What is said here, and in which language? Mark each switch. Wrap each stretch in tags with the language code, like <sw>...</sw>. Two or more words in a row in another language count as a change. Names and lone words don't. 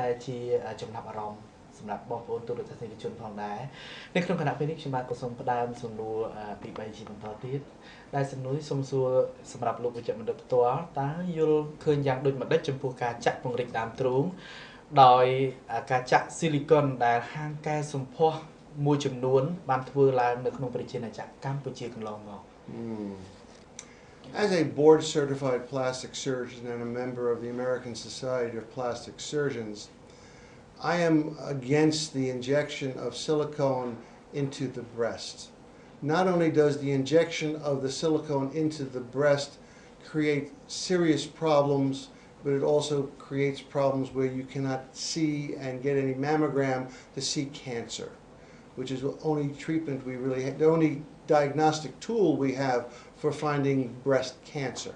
<km>ជាចំណាប់អារម្មណ៍សម្រាប់បងប្អូនទូរទស្សនិកជនផងដែរនៅក្នុងគណៈពេលនេះខ្ញុំបាទក៏សូមផ្ដើមសំណួរទី3ជាបន្តទៀតដែលសំណួរសូមសួរសម្រាប់លោកវិជ្ជបណ្ឌិតផ្ទាល់តើយល់ឃើញយ៉ាងដូចម្ដេចចំពោះការចាក់ពង្រីកដើមទ្រូងដោយការចាក់ស៊ីលីកុនដែលហាងកែសម្ផស្សមួយចំនួនបានធ្វើឡើងនៅក្នុងប្រជាណាចក្រកម្ពុជាកន្លងមក</km> <en>As a board-certified plastic surgeon and a member of the American Society of Plastic Surgeons, I am against the injection of silicone into the breast. Not only does the injection of the silicone into the breast create serious problems, but it also creates problems where you cannot see and get any mammogram to see cancer, which is the only treatment we really have, the only diagnostic tool we have for finding breast cancer.</en>